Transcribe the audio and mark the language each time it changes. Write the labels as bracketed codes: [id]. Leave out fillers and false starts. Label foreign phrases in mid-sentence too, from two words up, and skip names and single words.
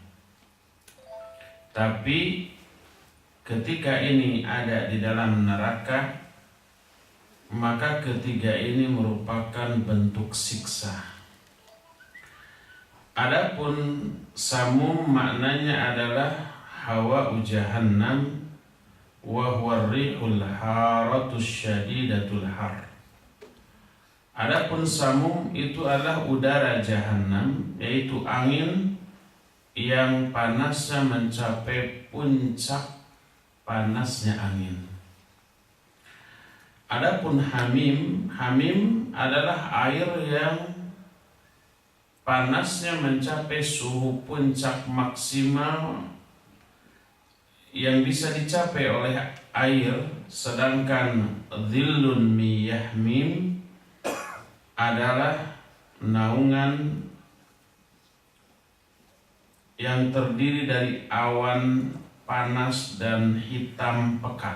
[id] Tapi ketika ini ada di dalam neraka, maka ketiga ini merupakan bentuk siksa. Adapun samum maknanya adalah [ar] هواء جهنم وهو الريح الحارة الشديدة الحر. [id] Adapun samum itu adalah udara jahanam, yaitu angin yang panasnya mencapai puncak panasnya angin. Adapun hamim adalah air yang panasnya mencapai suhu puncak maksimal yang bisa dicapai oleh air, sedangkan [ar] ظل من يحموم [id] adalah naungan yang terdiri dari awan panas dan hitam pekat.